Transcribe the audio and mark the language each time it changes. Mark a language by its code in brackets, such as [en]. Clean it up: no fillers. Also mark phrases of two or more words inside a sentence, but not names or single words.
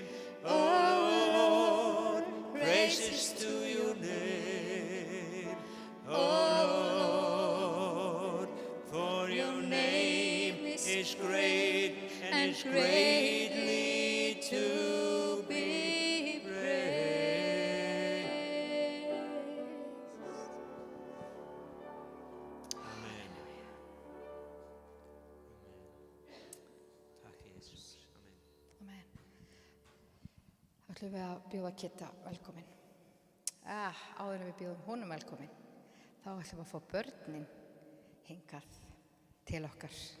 [en] Oh Lord, praises to your name. Oh Lord, for your name is great and is greatly to be praised. Amen. [is] Takk, Jesus. Amen. Amen. Þá ætlum við að bjóða Kitta velkomin. áður en við bjóðum honum velkomin, þá ætlum við að fá börnin hingað til okkar.